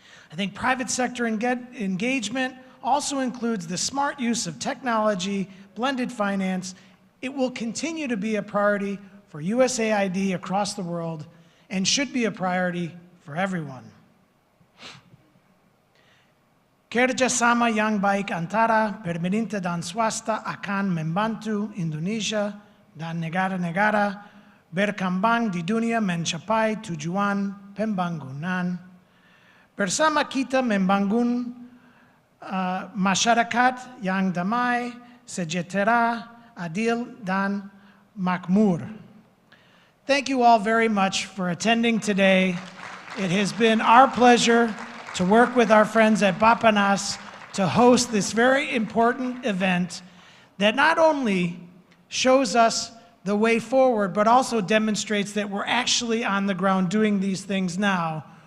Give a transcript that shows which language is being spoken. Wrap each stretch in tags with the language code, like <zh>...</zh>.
<en>I think private sector engagement also includes the smart use of technology, blended finance. It will continue to be a priority for USAID across the world and should be a priority for everyone.</en> <id>Kerjasama yang baik antara pemerintah dan swasta akan membantu Indonesia dan negara-negara berkembang di dunia mencapai tujuan pembangunan. Bersama kita membangun masyarakat yang damai, sejahtera, adil, dan makmur.</id> <en>Thank you all very much for attending today. It has been our pleasure to work with our friends at Bapanas to host this very important event that not only shows us the way forward, but also demonstrates that we're actually on the ground doing these things now.</en>